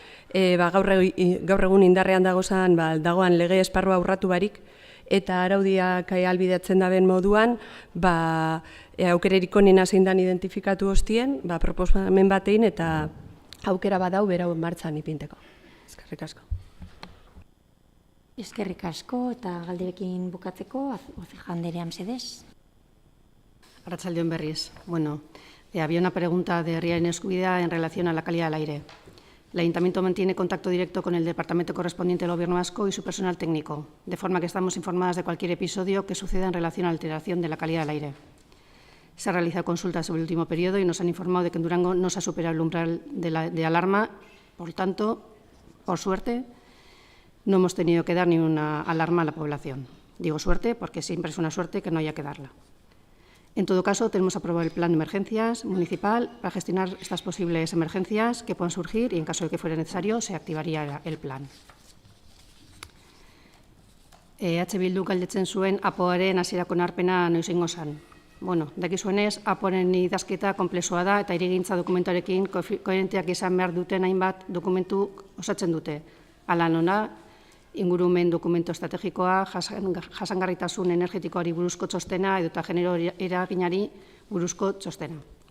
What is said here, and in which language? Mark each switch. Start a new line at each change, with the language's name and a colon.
Basque: Gaur egun indarrean dagoan lege esparrua urratu barik, eta araudiak ahalbidetzen daben moduan, aukererik onena zein dan identifikatu hostien, proposamen batein eta aukera badau berau martxan ipinteko. Eskerrik asko. Eskerrik asko eta galderekin bukatzeko, Oceja Anderea, mesedez. Arratsaldeon berriz.
Spanish: Había una pregunta de Herriaren Eskubidea en relación a la calidad del aire. El Ayuntamiento mantiene contacto directo con el departamento correspondiente del Gobierno vasco y su personal técnico, de forma que estamos informadas de cualquier episodio que suceda en relación a la alteración de la calidad del aire. Se han realizado consultas sobre el último periodo y nos han informado de que en Durango no se ha superado el umbral de alarma. Por tanto, por suerte, no hemos tenido que dar ni una alarma a la población. Digo suerte porque siempre es una suerte que no haya que darla. En todo caso, tenemos aprobado el plan de emergencias municipal para gestionar estas posibles emergencias que puedan surgir y, en caso de que fuera necesario, se activaría el plan.
Basque: Bildu galdetzen zuen APOaren hasierako onarpena noiz egingo zen. Dakizuenez, APOren idazketa konplexua da eta hirigintza dokumentuarekin koherenteak izan behar duten hainbat dokumentu osatzen dute. Hala nola, ingurumen dokumento estrategikoa, jasangarritasun energetikoari buruzko txostena edota genero eraginari buruzko txostena.